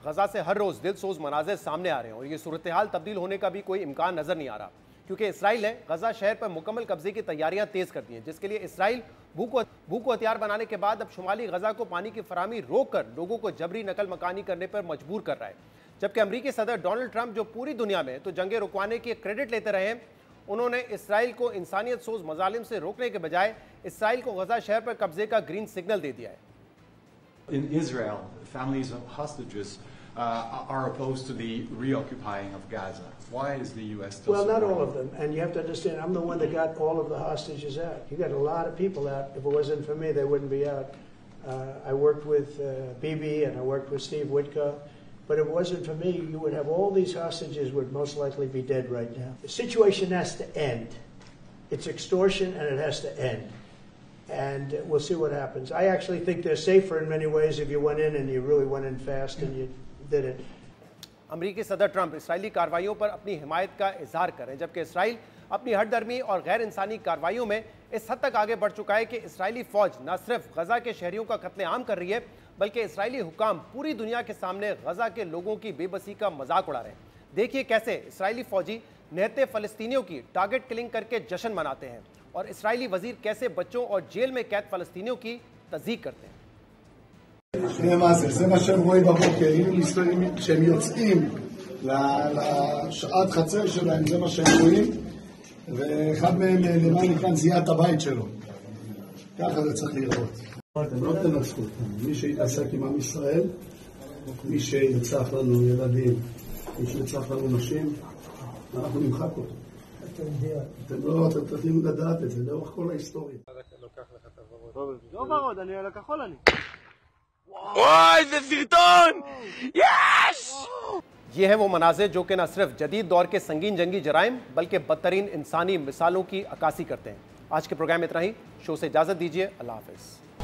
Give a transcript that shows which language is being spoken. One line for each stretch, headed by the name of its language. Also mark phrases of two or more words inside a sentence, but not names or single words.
Urdu: غزہ سے ہر روز دلسوز مناظر سامنے آ رہے ہیں اور یہ صورت حال تبدیل ہونے کا بھی کوئی امکان نظر نہیں آ رہا، کیونکہ اسرائیل نے غزہ شہر پر مکمل قبضے کی تیاریاں تیز کر دی ہیں، جس کے لیے اسرائیل بھوک کو ہتھیار بنانے کے بعد اب شمالی غزہ کو پانی کی فراہمی روک کر لوگوں کو جبری نقل مکانی کرنے پر مجبور کر رہا ہے. جبکہ امریکی صدر ڈونلڈ ٹرمپ، جو پوری دنیا میں تو جنگیں رکوانے کی کریڈٹ لیتے رہے ہیں، انہوں نے اسرائیل کو انسانیت سوز مظالم سے روکنے کے بجائے اسرائیل کو غزہ شہر پر قبضے کا
English: green signal
Urdu: دے دیا ہے.
English: In Israel, families of hostages are opposed to the reoccupying of Gaza. Why is the U.S. still Well, not supporting all of them. And you have to understand, I'm the one that got all of the hostages out. You got a lot of people out. If it wasn't for me, they wouldn't be out. I worked with Bibi and I worked with Steve Witkoff. But if it wasn't for me, you would have all these hostages would most likely be dead right now. The situation has to end. It's extortion and it has to end. And we'll see what happens. I actually think they're safer in many ways if you went in and you really went in fast and you did it.
Urdu: امریکی صدر ٹرمپ اسرائیلی کارروائیوں پر اپنی حمایت کا اظہار کریں، جبکہ اسرائیل اپنی ہٹ دھرمی اور غیر انسانی کارروائیوں میں اس حد تک آگے بڑھ چکا ہے کہ اسرائیلی فوج نہ صرف غزہ کے شہریوں کا قتل عام کر رہی ہے، بلکہ اسرائیلی حکام پوری دنیا کے سامنے غزہ کے لوگوں کی بے بسی کا مذاق اڑا رہے ہیں. دیکھیے کیسے اسرائیلی فوجی نہتے فلسطینیوں کی
English: target killing
Urdu: کر کے جشن مناتے ہیں اور اسرائیلی وزیر کیسے بچوں اور جیل میں قید فلسطینیوں کی تزدیق کرتے ہیں.
Hebrew: זה מה שהם רואים בבוקר, שהם יוצאים לשעת חצר שלהם, זה מה שהם רואים, ואחד מהם למעלה כאן זיהה את הבית שלו. ככה זה צריך לראות. אתם לא תנצחו אותנו. מי שיתעסק עם עם ישראל, מי שירצח לנו ילדים, מי שירצח לנו נשים, אנחנו נמחק אותו. אתם צריכים לדעת את זה לאורך כל ההיסטוריה. לא ורוד, אני על הכחול אני. ओए इसे सिरतोन यस।
Urdu: یہ ہے وہ مناظر جو کہ نہ صرف جدید دور کے سنگین جنگی جرائم بلکہ بدترین انسانی مثالوں کی عکاسی کرتے ہیں. آج کے پروگرام میں اتنا ہی. شو سے اجازت دیجیے۔ اللہ حافظ.